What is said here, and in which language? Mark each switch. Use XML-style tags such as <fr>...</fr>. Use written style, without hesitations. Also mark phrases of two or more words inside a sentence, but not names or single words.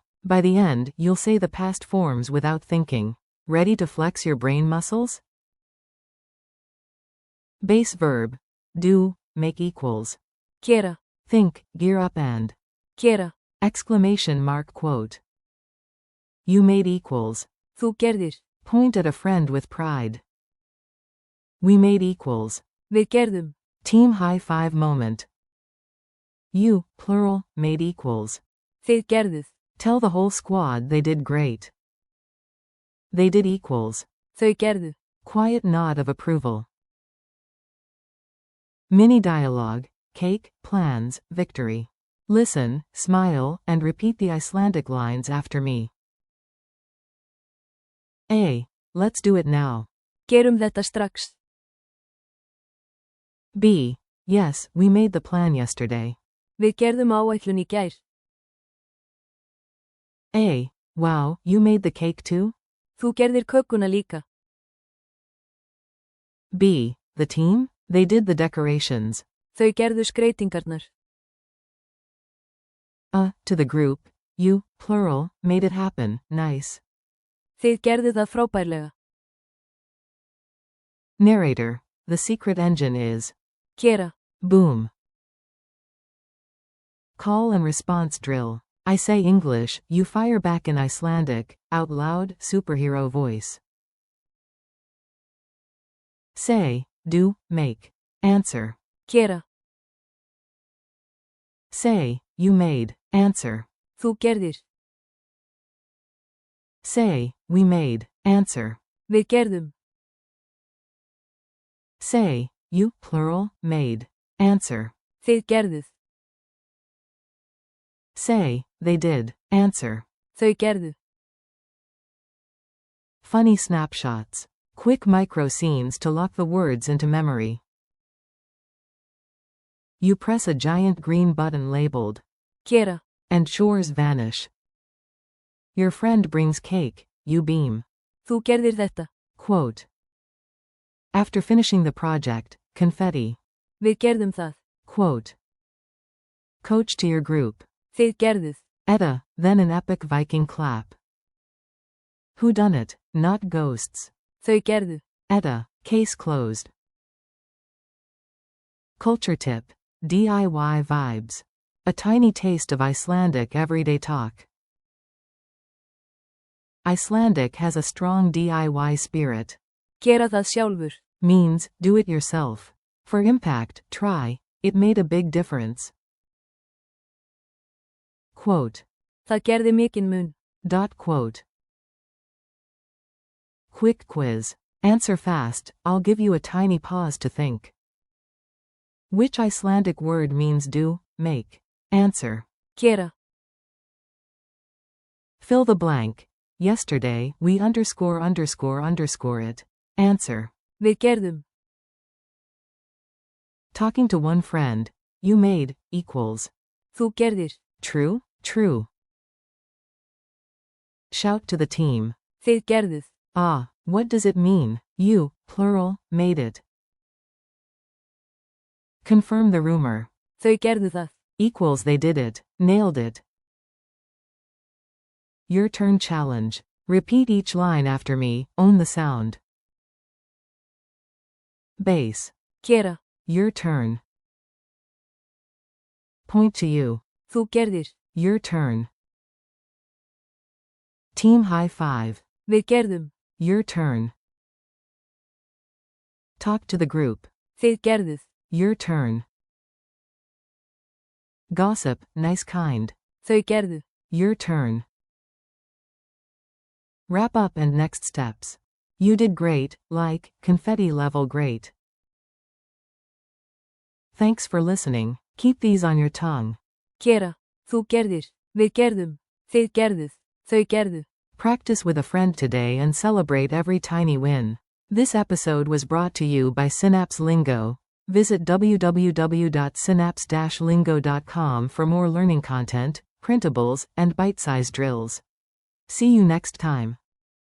<en>By the end, you'll say the past forms without thinking. Ready to flex your brain muscles? Base verb. Do, make equals.</en> <is>Gera.</is> <en>Think, gear up and.</en> <is>Gera.</is> <en>Exclamation mark quote. You made equals.</en> <is>Þú gerðir.</is> <en>Point at a friend with pride. We made equals.</en> <is>Við gerðum.</is> <en>Team high five moment. You, plural, made equals.</en> <is>Þið gerðuð.</is> <en>Tell the whole squad they did great. They did equals.</en> <is>Þau gerðu.</is> <en>Quiet nod of approval. Mini dialogue, cake, plans, victory. Listen, smile, and repeat the Icelandic lines after me. A. Let's do it now.</en> <is>Gerum þetta strax.</is> <en>B. Yes, we made the plan yesterday.</en> <is>Við gerðum áætlun í gær.</is> <en>A. Wow, you made the cake too?</en> <is>Þú gerðir kökuna líka.</is> <en>B. The team? They did the decorations.</en> <is>Þau gerðu skreytingarnar.</is> <en>To the group, you, plural, made it happen, nice.</en> <is>Þið gerðu það frábærlega.</is> <en>Narrator. The secret engine is.</en> <is>Gera.</is> <en>Boom. Call and response drill. I say English, you fire back in Icelandic, out loud, superhero voice. Say, do, make. Answer.</en> <is>Gera.</is> <en>Say, you made. Answer.</en> <is>Þú gerðir.</is> <en>Say, we made. Answer.</en> <is>Við gerðum.</is> <en>Say, you, plural, made. Answer.</en> <is>Þið gerðuð.</is> <en>Say, they did. Answer.</en> <is>Þau gerðu.</is> <en>Funny snapshots. Quick micro scenes to lock the words into memory. You press a giant green button labeled</en> <is>Gera.</is> <en>and chores vanish. Your friend brings cake, you beam.</en> <is>Þú gerðir þetta.</is> <en>Quote. After finishing the project, confetti.</en> <is>Við gerðum það.</is> <en>Quote. Coach to your group.</en> <is>Þið gerðuð.</is> <en>Edda, then an epic Viking clap. Whodunit, not ghosts.</en> <is>Þau gerðu.</is> <en>Edda, case closed. Culture tip. DIY vibes. A tiny taste of Icelandic everyday talk. Icelandic has a strong DIY spirit.</en> <is>Gera það sjálfur.</is> <en>Means, do it yourself. For impact, try. It made a big difference. Quote.</en> <is>Það gerði mikinn mun.</is> <en>Quote. Quick quiz. Answer fast, I'll give you a tiny pause to think. Which Icelandic word means do, make? Answer.</en> <is>Gera.</is> <en>Fill the blank. Yesterday, we ___ it. Answer.</en> <is>Við gerðum.</is> <en>Talking to one friend. You made, equals.</en> <is>Þú gerðir.</is> <en>True, true. Shout to the team.</en> <is>Þið gerðuð.</is> <en>What does it mean? You, plural, made it. Confirm the rumor.</en> <is>Þau gerðu það.</is> <en>Equals they did it, nailed it. Your turn challenge. Repeat each line after me, own the sound. Base.</en> <is>Gera.</is> <en>Your turn. Point to you.</en> <is>Þú gerðir.</is> <en>Your turn. Team high five.</en> <is>Við gerðum.</is> <en>Your turn. Talk to the group.</en> <is>Þið gerðuð.</is> <en>Your turn. Gossip, nice kind.</en> <is>Þau gerðu.</is> <en>Your turn. Wrap up and next steps. You did great, like, confetti level great. Thanks for listening. Keep these on your tongue.</en> <is>Gera. Þú gerðir. Við gerðum. Þið gerðuð. Þau gerðu.</is> <en>Practice with a friend today and celebrate every tiny win. This episode was brought to you by Synapse Lingo. Visit www.synapse-lingo.com for more learning content, printables, and bite-sized drills. See you next time.</en>